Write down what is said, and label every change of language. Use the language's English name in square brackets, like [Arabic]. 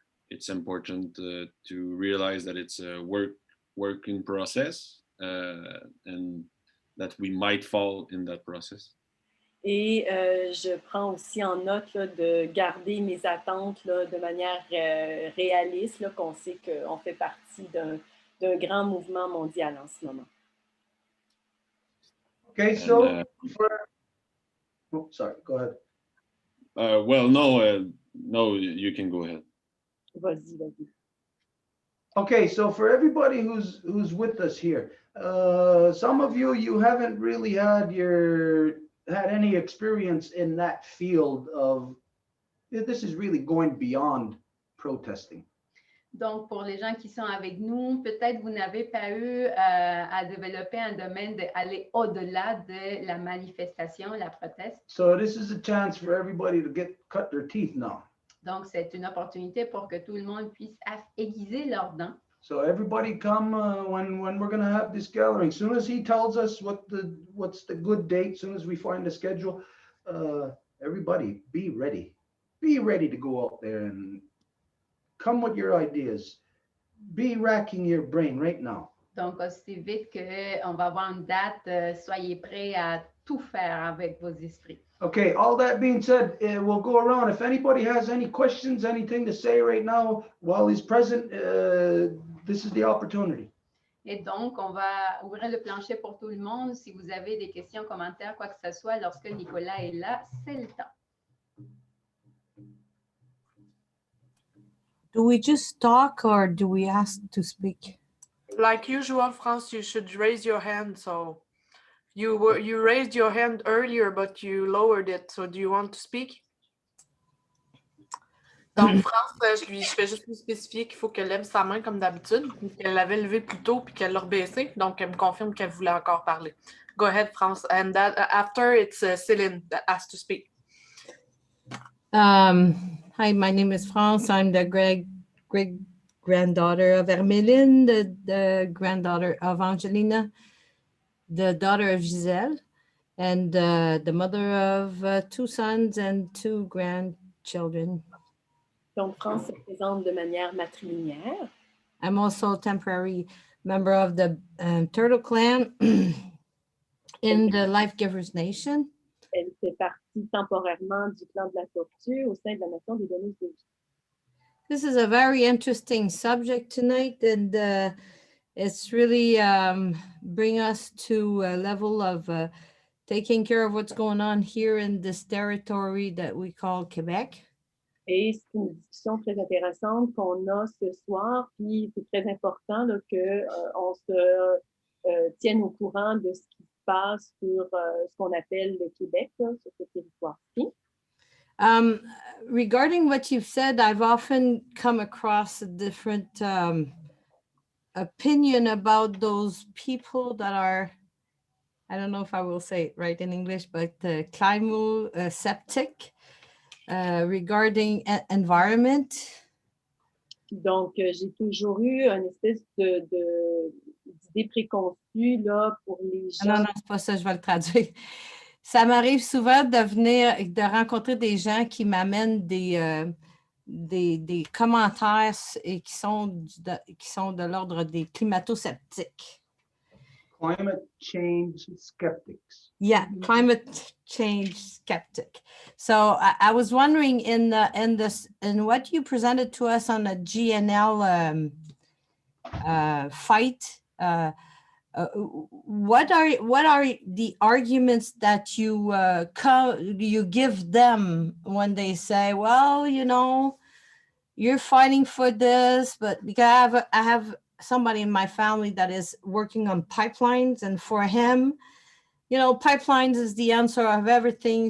[English] It's important to realize that it's a work in process, and that we might fall in that process. [French] Et je prends aussi en note là, de garder mes attentes là, de manière réaliste, là, qu'on sait qu'on fait partie d'un grand mouvement mondial en ce moment. [English] Okay, so sorry, go ahead. Well, no, you can go ahead. [French] Vas-y, vas-y. [English] Okay, so for everybody who's with us here, some of you haven't really had any experience in that field of, this is really going beyond protesting. [French] Donc, pour les gens qui sont avec nous, peut-être vous n'avez pas eu à développer un domaine d'aller au-delà de la manifestation, la proteste. [English] So this is a chance for everybody to cut their teeth now. [French] Donc, c'est une opportunité pour que tout le monde puisse aiguiser leurs dents. [English] So everybody come when we're going to have this gathering. Soon as he tells us what's the good date, soon as we find the schedule, everybody be ready. Be ready to go out there and come with your ideas. Be racking your brain right now. [French] Donc, aussi vite qu'on va avoir une date, soyez prêts à tout faire avec vos esprits. [English] Okay, all that being said, we'll go around. If anybody has any questions, anything to say right now while he's present, this is the opportunity. [French] Et donc, on va ouvrir le plancher pour tout le monde. Si vous avez des questions, commentaires, quoi que ce soit, lorsque Nicolas est là, c'est le temps. [English] Do we just talk or do we ask to speak? Like usual, France, you should raise your hand. So you raised your hand earlier, but you lowered it. So do you want to speak? [French] Donc, France, je fais juste lui spécifier qu'il faut qu'elle lève sa main comme d'habitude, qu'elle l'avait levée plus tôt puis qu'elle l'a rebaissée. Donc, elle me confirme qu'elle voulait encore parler. [English] Go ahead, France. And that after it's Céline that has to speak. Hi, my name is France. I'm the great granddaughter of Hermeline, the granddaughter of Angelina, the daughter of Giselle, and the mother of 2 sons and 2 grandchildren. [French] Donc, France se présente de manière matrilinéaire. [English] I'm also a temporary member of the Turtle Clan in the Life Givers Nation. [French] Elle fait partie temporairement du clan de la tortue au sein de la nation des donneuses de vie. [English] This is a very interesting subject tonight, and it's really bring us to a level of taking care of what's going on here in this territory that we call Quebec. [French] Et c'est une discussion très intéressante qu'on a ce soir, puis c'est très important qu'on se tienne au courant de ce qui se passe sur ce qu'on appelle le Québec, là, sur ce territoire-ci. [English] Regarding what you've said, I've often come across a different opinion about those people that are, I don't know if I will say it right in English, but climo-septic regarding environment. [French] Donc, j'ai toujours eu une espèce d'idée préconçue là, pour les gens. Non, c'est pas ça, je vais le traduire. Ça m'arrive souvent de rencontrer des gens qui m'amènent des commentaires et qui sont de l'ordre des climato-sceptiques. [English] Climate change skeptics. Yeah, climate change skeptic. So I was wondering in what you presented to us on the GNL fight. What are the arguments that you give them when they say, well, you know, you're fighting for this, but because I have somebody in my family that is working on pipelines, and for him, you know, pipelines is the answer of everything.